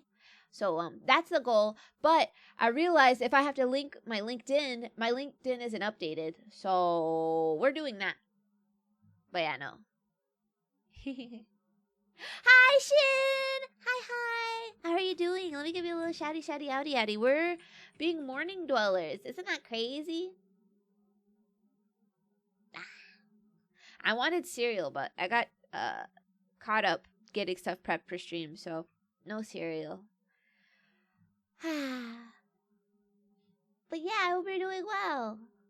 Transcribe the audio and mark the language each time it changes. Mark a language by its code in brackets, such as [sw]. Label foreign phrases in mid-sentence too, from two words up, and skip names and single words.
[en] So that's the goal. But I realized if I have to link my LinkedIn isn't updated. So we're doing that. But yeah, no. Hi, Shin! Hi. How are you doing? Let me give you a little shouty outy outy. We're being morning dwellers. Isn't that crazy? I wanted cereal, but I got caught up getting stuff prepped for stream, so no cereal. But yeah, I hope you're doing well.